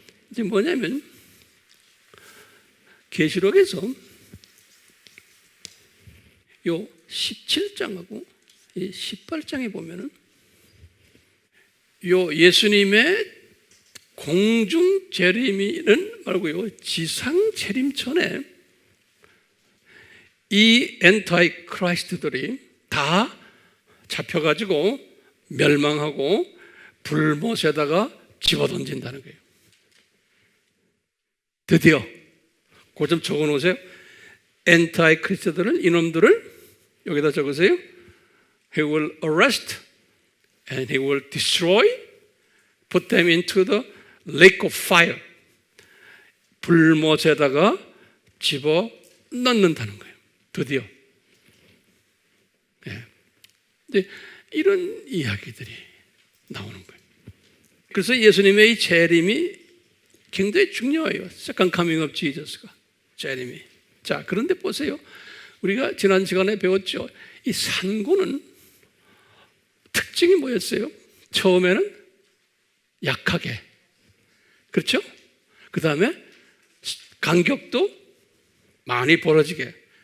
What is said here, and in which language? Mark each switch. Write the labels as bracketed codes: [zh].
[ko] 이제 뭐냐면 계시록에서 요 17장하고 이 18장에 보면은 요 예수님의 공중 재림이는 말고요 지상 재림 전에 이 엔타이 크라이스트들이 다 잡혀가지고 멸망하고 불못에다가 집어던진다는 거예요. 드디어 그 좀 적어놓으세요. 엔타이 크리스트들은 이놈들을 여기다 적으세요. [en] He will arrest and he will destroy, put them into the lake of fire. [ko] 불못에다가 집어 넣는다는 거예요. 드디어. 네. 이제 이런 이야기들이 나오는 거예요. 그래서 예수님의 이 재림이 굉장히 중요해요. [en] Second coming of Jesus [ko] 가 재림이. 자, 그런데 보세요. 우리가 지난 시간에 배웠죠. 이 산고는 특징이 뭐였어요? 처음에는 약하게, 그렇죠? 그 다음에 간격도 많이 벌어지게.